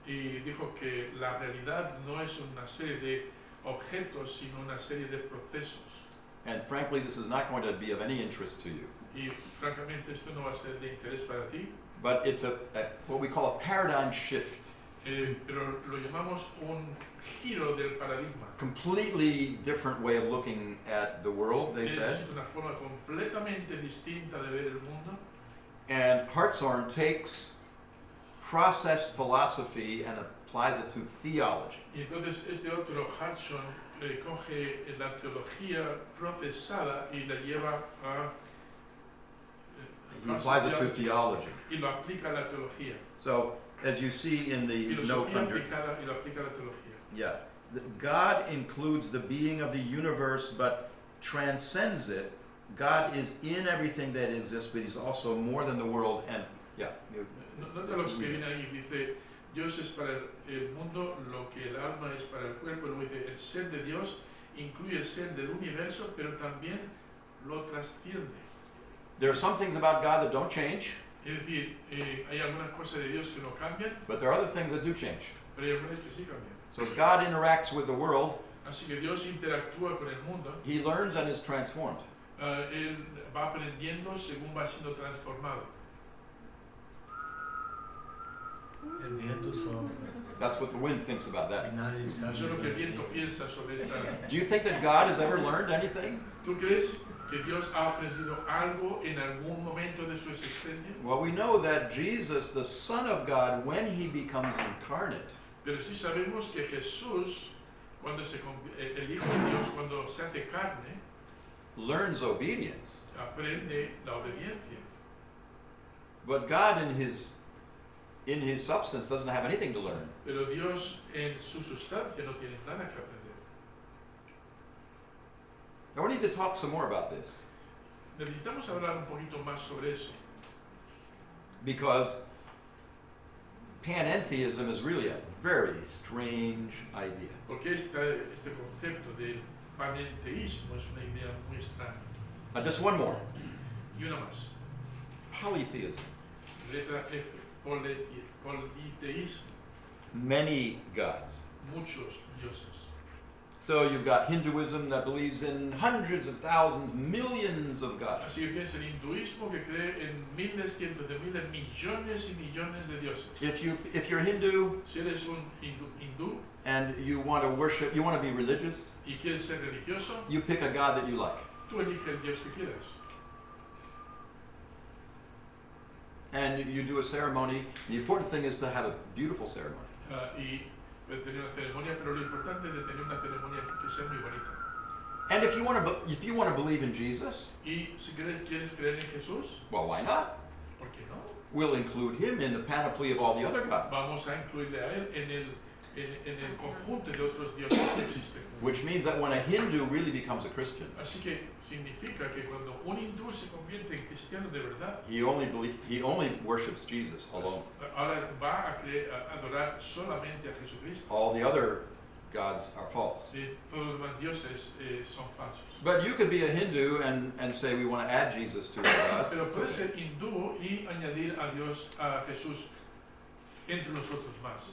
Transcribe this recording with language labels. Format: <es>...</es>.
<es>Y dijo que la realidad no es una serie de objetos, sino una serie de procesos.</es> <en>And frankly, this is not going to be of any interest to you.</en> <es>Y francamente esto no va a ser de interés para ti,</es> <en>But it's what we call a paradigm shift.</en> <es>pero lo llamamos un giro del paradigma.</es> <en>Completely different way of looking at the world, they said.</en> <es>Es una forma completamente distinta de ver el mundo.</es> <en>And Hartshorne takes process philosophy and applies it to theology.</en> <es>Y entonces este otro Hudson coge la teología procesada y la lleva a</es> <en>He applies it to theology.</en> <es>y lo aplica a la teología.</es> <en>So, as you see in the note</en> <es>Filosofía</es> <en>under,</en> <es>aplicada y lo aplica a la teología.</es> <en>yeah, God includes the being of the universe, but transcends it. God is in everything that exists, but He's also more than the world. And yeah,</en> <es>Nota lo que viene ahí, dice, Dios es para el mundo lo que el alma es para el cuerpo. Luego dice, el ser de Dios incluye el ser del universo, pero también lo trasciende.</es> <en>there are some things about God that don't change,</en> <es>Es decir, hay algunas cosas de Dios que no cambian,</es> <en>but there are other things that do change.</en> <es>pero hay algunas que sí cambian.</es> <en>So as God interacts with the world,</en> <es>Así que Dios interactúa con el mundo,</es> <en>He learns and is transformed.</en> <es>Él va aprendiendo según va siendo transformado. El viento sopla</es> <en>That's what the wind thinks about</en> <es>y that. nadie sabe. Eso es lo que el viento piensa sobre esta.</es> <en>Do you think that God has ever learned anything?</en> <es>¿Tú crees que Dios ha aprendido algo en algún momento de su existencia?</es> <en>Well, we know that Jesus, the Son of God, when He becomes incarnate,</en> <es>Pero sí sabemos que Jesús, el Hijo de Dios cuando se hace carne,</es> <en>learns obedience.</en> <es>aprende la obediencia.</es> <en>But God in his substance doesn't have anything to learn.</en> <es>Pero Dios en su sustancia no tiene nada que aprender.</es> <en>Now we need to talk some more about this,</en> <es>Necesitamos hablar un poquito más sobre eso,</es> <en>because panentheism is really a very strange idea.</en> <es>porque este concepto de panenteísmo es una idea muy extraña.</es> <en>Just one more.</en> <es>Y una más,</es> <en>Polytheism.</en> <es>letra F, politeísmo,</es> <en>Many gods.</en> <es>muchos dioses.</es> <en>So you've got Hinduism that believes in hundreds of thousands, millions of gods.</en> <es>Así que tienes el hinduismo que cree en miles, cientos de miles, millones y millones de dioses.</es> <en>If you're Hindu</en> <es>Si eres un hindú</es> <en>and you want to worship, you want to be religious,</en> <es>y quieres ser religioso,</es> <en>you pick a god that you like.</en> <es>tú eliges el dios que quieras.</es> <en>And you do a ceremony. The important thing is to have a beautiful ceremony.</en> <es>Y tener una ceremonia, pero lo importante es de tener una ceremonia que sea muy bonita.</es> <en>And if you want to believe in Jesus,</en> <es>Y si quieres creer en Jesús,</es> <en>well, why not?</en> <es>¿por qué no?</es> <en>We'll include him in the panoply of all the other gods,</en> <es>Vamos a incluirle a él en el conjunto de otros dioses que existen.</es> <en>which means that when a Hindu really becomes a Christian,</en> <es>Así que significa que cuando un hindú se convierte en cristiano de verdad,</es> <en>he only worships Jesus alone.</en> <es>ahora va a adorar solamente a Jesucristo.</es> <en>All the other gods are false.</en> <es>Sí, todos los demás dioses son falsos.</es> <en>But you could be a Hindu and say we want to add Jesus to our gods.</en> <es>Pero</es> <en>It's</en> <es>puedes ser hindú y añadir a Dios, a Jesús, entre los otros más.</es>